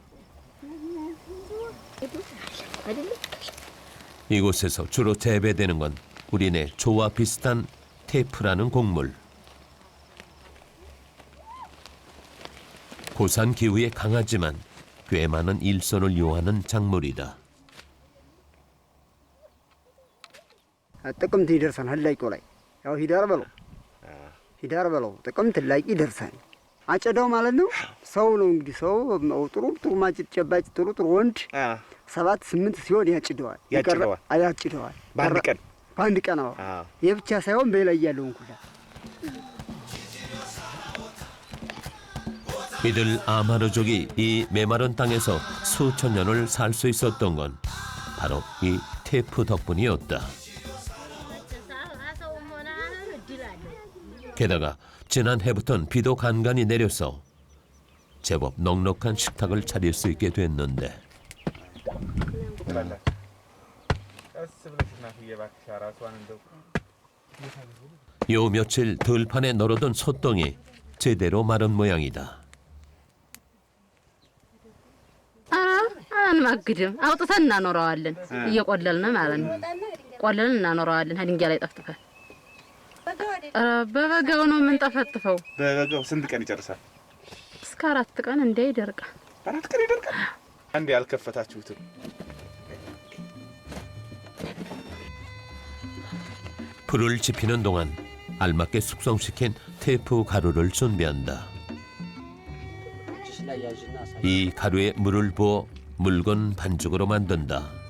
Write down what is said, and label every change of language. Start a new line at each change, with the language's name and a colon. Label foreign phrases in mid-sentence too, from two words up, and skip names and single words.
Korean: 이곳에서 주로 재배되는 건 우리네 조와 비슷한 테프라는 곡물. 고산 기후에 강하지만 꽤 많은 일손을 요하는 작물이다.
Amharic: ጥቅምት ይደርሳል ሀላይቆ ላይ ያው ሂዳር በለው ጥቅምት ላይ ይደርሳል። አጨዳው ማለት ነው። ሰው ነው እንግዲህ ሰው ጥሩ ማጭድ ጨባጭ ጥሩ ወንድ 7 8 ሲሆን ያጭደዋል። በአንድ ቀን ነው። ይህ ብቻ ሳይሆን በላይ ያለውን ኩላ
Korean: 이들 아마르족이 이 메마른 땅에서 수천 년을 살 수 있었던 건 바로 이 테프 덕분이었다. 게다가 지난해부턴 비도 간간히 내려서 제법 넉넉한 식탁을 차릴 수 있게 됐는데 요 며칠 들판에 널어둔 솥동이 제대로 마른 모양이다.
Amharic: አንማግድም አውጥተን እናኖረዋለን። እየቆለልን ማለት ነው። ቆለልን እናኖረዋለን። ድንጋይ ላይ ጠፍጥፈን በበጋው ነው የምንጠፈጥፈው። በበጋው ስንት ቀን ይጨርሳል? እስከ 4 ቀን እንደ ይደርቃል። 4 ቀን ይደርቃል። አንዴ ያልከፈታችሁትም
Korean: 불을 지피는 동안 알맞게 숙성시킨 테프 가루를 준비한다. 이 가루에 물을 부어 묽은 반죽으로 만든다.